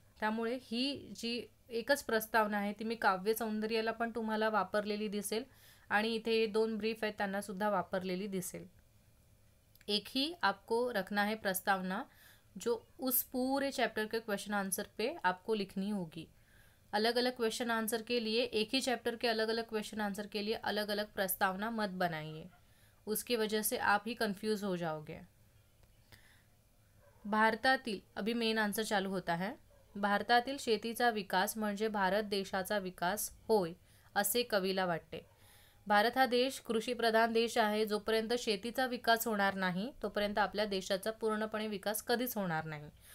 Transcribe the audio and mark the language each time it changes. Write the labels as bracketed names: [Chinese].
[Marathi] त्यामुळे ही जी एकच प्रस्तावना आहे ती मी काव्य सौंदर्याला पण तुम्हाला वापरलेली दिसेल आणि इथे दोन ब्रीफ आहेत त्यांना सुद्धा वापरलेली दिसेल। [Hindi] एक ही आपको रखना है प्रस्तावना जो उस पूरे चैप्टर के क्वेश्चन आंसर पे आपको लिखनी होगी। अलग अलग क्वेश्चन आंसर के लिए, एक ही चैप्टर के अलग अलग क्वेश्चन आंसर के लिए अलग अलग प्रस्तावना मत बनाइए, उसकी वजह से आप ही कंफ्यूज हो जाओगे। [Marathi] भारतातील, [Hindi] अभी मेन आंसर चालू होता है, [Marathi] भारतातील शेतीचा विकास म्हणजे भारत देशाचा विकास होय असे कवीला वाटते। भारत हा देश कृषीप्रधान देश आहे, जोपर्यंत शेतीचा विकास होणार नाही तोपर्यंत आपल्या देशाचा पूर्णपणे विकास कधीच होणार नाही।